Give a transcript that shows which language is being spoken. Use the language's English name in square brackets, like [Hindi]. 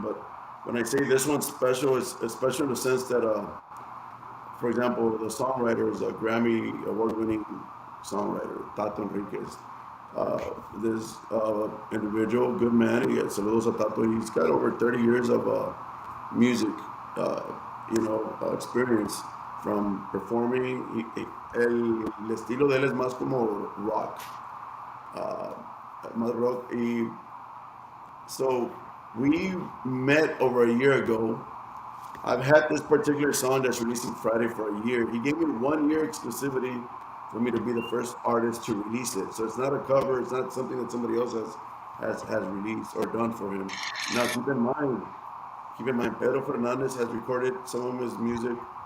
[English] But when I say this one's special, it's special in the sense that, for example, the songwriter is a Grammy award-winning songwriter, Tato Enriquez. This individual, good man. [Spanish] Saludos a Tato. [English] He's got over 30 years of music, uh, experience from performing. [Spanish] El estilo de él es más como rock, uh, más rock. [English] So we met over a year ago. I've had this particular song that's releasing Friday for a year. He gave me 1 year exclusivity for me to be the first artist to release it. So it's not a cover. It's not something that somebody else has released or done for him. Now keep in mind, Pedro Fernandez has recorded some of his music.